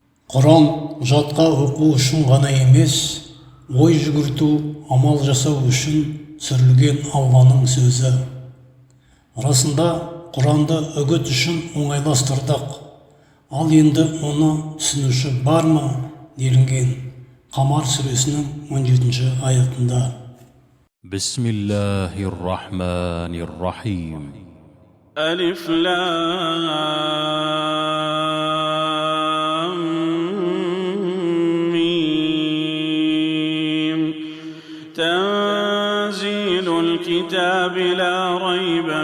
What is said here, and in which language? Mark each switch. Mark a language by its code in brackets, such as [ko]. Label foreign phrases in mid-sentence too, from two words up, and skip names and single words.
[kk] Құран жатқа оқу үшін ғана емес, ой жүгірту, амал жасау үшін түсірілген Алланың сөзі. Расында Құранды үгіт үшін оңайластырдық. Ал енді оны түсінуші бар ма делінген Қамар сүресінің 17-ші аятында. [ar] بسم الله الرحمن الرحيم. ألف لام ميم تنزيل الكتاب لا ريب